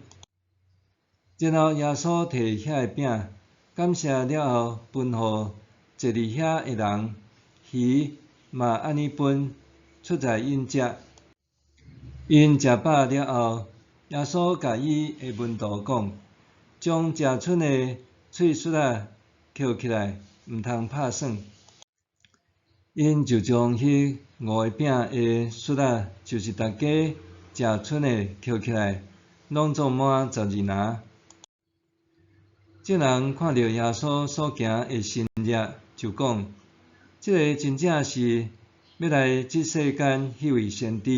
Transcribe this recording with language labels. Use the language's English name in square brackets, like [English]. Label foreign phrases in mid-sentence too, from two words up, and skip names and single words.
[Min Nan Chinese] 然后耶稣摕遐个饼，感谢了后，分互坐伫遐的人，鱼嘛安尼分，出在因食。因食饱了后，耶稣甲伊的门徒讲：“将食剩的碎屑仔捡起来，毋通拍算。” 因就将迄5个饼的屑仔，就是大家食剩的捡起来，拢总满12篮。众人看到耶稣所行的神迹，就讲：“这个真正是要来这世间迄位先知。”